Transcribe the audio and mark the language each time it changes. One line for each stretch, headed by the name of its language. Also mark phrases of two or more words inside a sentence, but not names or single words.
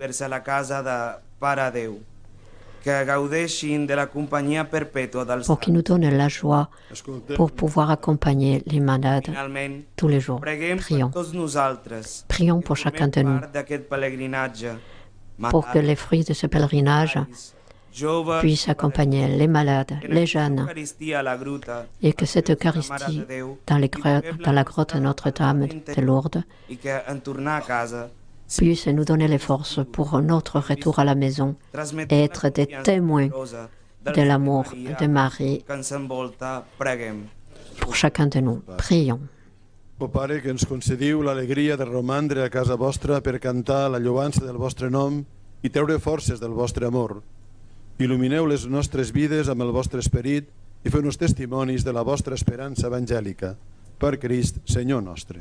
Catalan: vers a la casa de Pare Déu, que gaudeixin de la companyia perpètua dels
French: pour qu'il nous donne la joie pour pouvoir accompagner les malades
Catalan: Finalment,
French: tous les jours.
Catalan: preguem
French: Prions.
Catalan: per tots nosaltres,
French: Prions
Catalan: que
French: pour chacun
Catalan: formem
French: de nous,
Catalan: part d'aquest pelegrinatge,
French: pour que les fruits de ce pèlerinage
Catalan: joves,
French: puissent accompagner les malades, les jeunes,
Catalan: Eucaristie a la gruta,
French: et que cette Eucharistie dans la grotte Notre-Dame de Lourdes
Catalan: i que en tornar a casa
French: puisse nous donner les forces pour notre retour à la maison et être des témoins de l'amour de Marie
Catalan: que ens envolta, preguem.
French: pour chacun de nous. Prions.
Catalan: O Pare, que ens concediu l'alegria de romandre a casa vostra per cantar la lloança del vostre nom i treure forces del vostre amor. Il·lumineu les nostres vides amb el vostre esperit i feu-nos testimonis de la vostra esperança evangèlica. Per Crist, Senyor nostre.